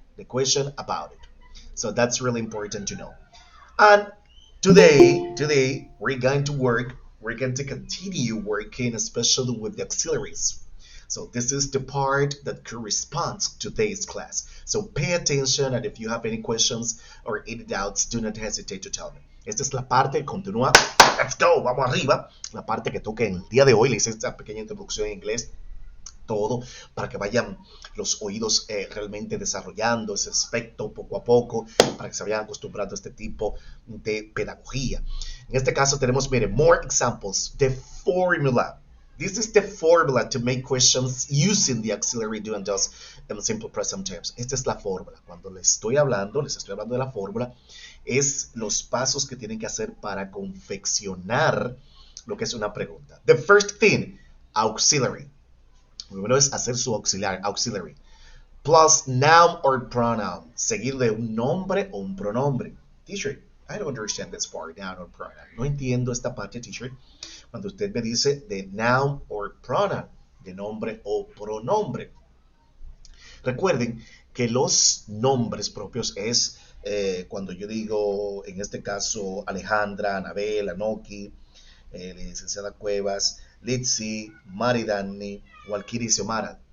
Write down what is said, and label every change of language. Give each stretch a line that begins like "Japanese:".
English: The question about it. So that's really important to know. And today we're going to work, we're going to continue working, especially with the auxiliaries. So this is the part that corresponds to today's class. So pay attention, and if you have any questions or any doubts, do not hesitate to tell me.
Spanish: Esta es la parte, continúa,
English: let's go,
Spanish: vamos arriba, la parte que toca en el día de hoy. Le hice esta pequeña introducción en inglés, todo para que vayan los oídos realmente desarrollando ese aspecto poco a poco, para que se vayan acostumbrando a este tipo de pedagogía. En este caso tenemos, miren,
English: more examples, the formula. This is the formula to make questions using the auxiliary do and does in simple present tense.
Spanish: Esta es la fórmula. Cuando les estoy hablando de la fórmula, es los pasos que tienen que hacer para confeccionar lo que es una pregunta.
English: The first thing, auxiliary.
Spanish: Primero es hacer su auxiliar, auxiliary.
English: Plus noun or pronoun,
Spanish: seguido de un nombre o un pronombre.
English: Teacher, I don't understand this part, noun or pronoun.
Spanish: No entiendo esta parte, teacher, cuando usted me dice de
English: noun or pronoun,
Spanish: de nombre o pronombre. Recuerden que los nombres propios es cuando yo digo, en este caso, Alejandra, Anabel, Anoki, licenciada Cuevas, Litsi, Maridani, Walkiri y Xiomara.